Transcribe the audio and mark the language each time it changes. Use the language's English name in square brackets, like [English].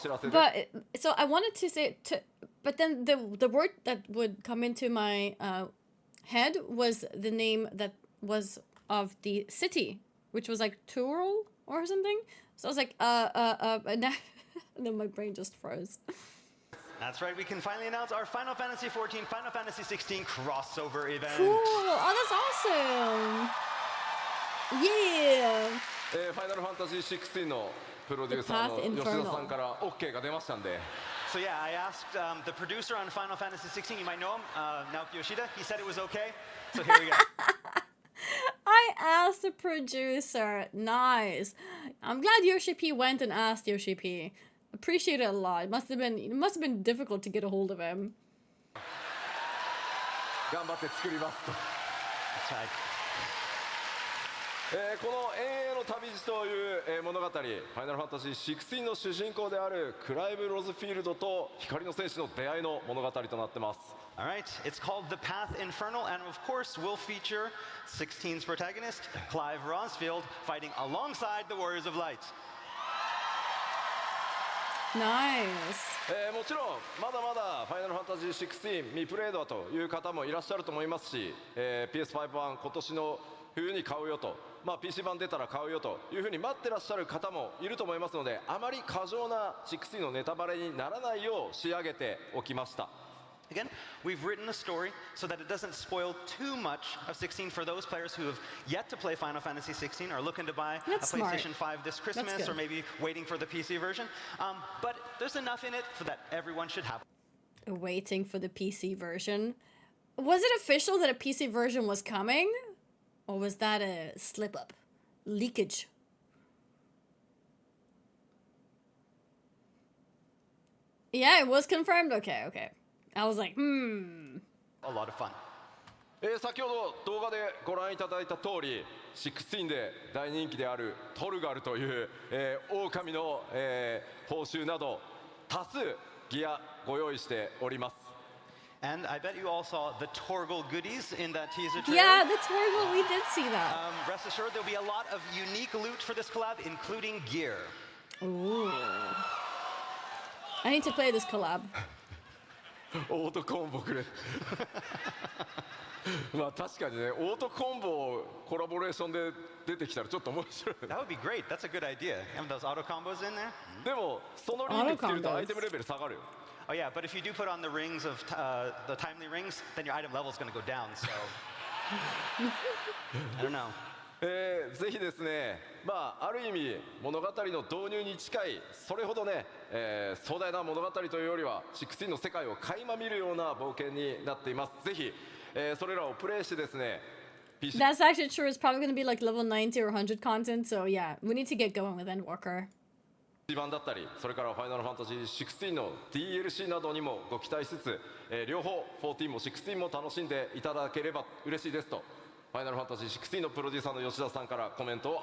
[English] But so I wanted to say, but then the word that would come into my head was the name that was of the city, which was like Tural or something. So I was like, and then my brain just froze. That's right, we can finally announce our Final Fantasy 14, Final Fantasy 16 crossover event. Cool. Oh, that's awesome. Yeah. [Japanese] ファイナルファンタジー16のプロデューサーの吉田さんから OK が出ましたんで。 [English] So yeah, I asked the producer on Final Fantasy 16, you might know him, Naoki Yoshida. He said it was okay. So here we go. I asked the producer. Nice. I'm glad Yoshi P went and asked Yoshi P. Appreciate it a lot. It must have been difficult to get a hold of him. [Japanese] 頑張って作りますと。 [English] That's right. [Japanese] この永遠の旅路という物語、ファイナルファンタジー16の主人公であるクライブ・ロズフィールドと光の戦士の出会いの物語となってます。 [English] All right, it's called The Path Infernal, and of course will feature 16's protagonist, Clive Rosfield, fighting alongside the Warriors of Light. Nice. [Japanese] もちろんまだまだファイナルファンタジー16未プレイドという方もいらっしゃると思いますし、PS5 版今年の冬に買うよと、PC 版出たら買うよというふうに待ってらっしゃる方もいると思いますので、あまり過剰な16のネタバレにならないよう仕上げておきました。 [English] Again, we've written a story so that it doesn't spoil too much of 16 for those players who have yet to play Final Fantasy 16 or looking to buy That's a PlayStation smart. 5 this Christmas or maybe waiting for the PC version. But there's enough in it for that everyone should have. Waiting for the PC version. Was it official that a PC version was coming? Or was that a slip up? Leakage? Yeah, it was confirmed. Okay. I was like, A lot of fun. [Japanese] 先ほど動画でご覧いただいた通り16で大人気であるトルガルという、狼の、報酬など多数ギアご用意しております。 [English] And I bet you all saw the Torgal goodies in that teaser trailer. yeah, that's horrible. We did see that. Rest assured, there'll be a lot of unique loot for this collab, including gear. Ooh. I need to play this collab. [Japanese] オートコンボくれまあ確かにねオートコンボコラボレーションで出てきたらちょっと面白い [English] That would be great. That's a good idea. Have those auto combos in there? [Japanese] でもそのリングつけるとアイテムレベル下がるよ [English] Oh yeah, but if you do put on the rings of the timely rings, then your item level is going to go down. So I don't know. [Japanese] ぜひですねまあある意味物語の導入に近いそれほどね、壮大な物語というよりは16の世界を垣間見るような冒険になっていますぜひ、それらをプレイしてですね PC [English] That's actually true. It's probably going to be like level 90 or 100 content. So yeah, we need to get going with Endwalker. [Japanese] 版だったりそれからファイナルファンタジー16の DLC などにもご期待しつつ、両方14も16も楽しんでいただければ嬉しいですとファイナルファンタジー16のプロデューサーの吉田さんからコメントを